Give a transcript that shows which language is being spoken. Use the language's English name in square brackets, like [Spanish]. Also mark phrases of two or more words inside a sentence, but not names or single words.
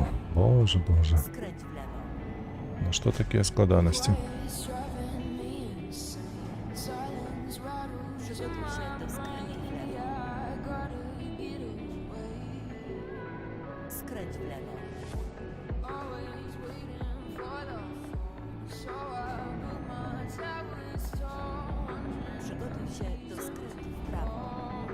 [Ukrainian] Боже, боже. [Polish] Skręć w lewo. [Ukrainian] Ну що таке складаності? [Polish] Przygotuj się do skrętu w lewo. Skręć w lewo. Przygotuj się do skrętu w prawo.